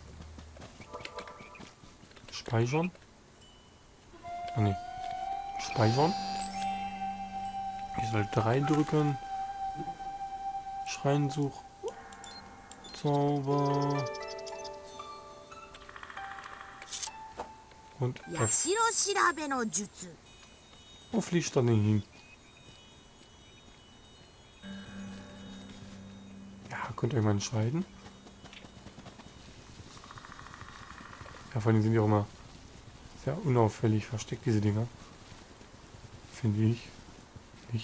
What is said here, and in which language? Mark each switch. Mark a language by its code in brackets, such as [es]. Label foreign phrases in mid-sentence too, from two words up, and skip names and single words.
[de] Speichern. Ah, nee. Speichern. Ich soll 3 drücken. Schreinsuch. Zauber. Und F. [ja] 社調べの術 [de] Wo fliegt er denn hin? Ja, könnt ihr euch mal entscheiden. Ja, vor allem sind die auch immer sehr unauffällig versteckt, diese Dinger. Finde ich. Nicht.